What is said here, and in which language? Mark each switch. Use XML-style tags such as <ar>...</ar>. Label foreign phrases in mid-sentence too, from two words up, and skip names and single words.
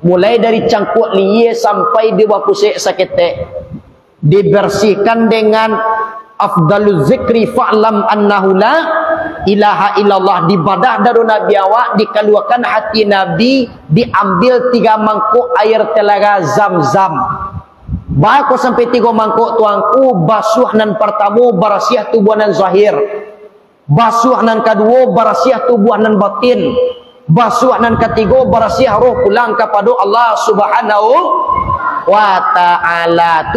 <min>mulai dari cangkuk liye sampai di wapusik sakete, dibersihkan dengan</min> <ar>أفضل الذكر فاعلم أنه لا إله إلا الله.</ar> <min>Dibadah dari Nabi awak, dikeluarkan hati Nabi, diambil 3 mangkuk air telaga Zam-Zam. Baku sampai 3 mangkuk tuangku, basuh nan pertama barasiah tubuh nan zahir, basuh nan kedua barasiah tubuh nan batin, basuh nan ketiga barasiah roh pulang kepada</min> <ar>الله سبحانه وتعالى.</ar>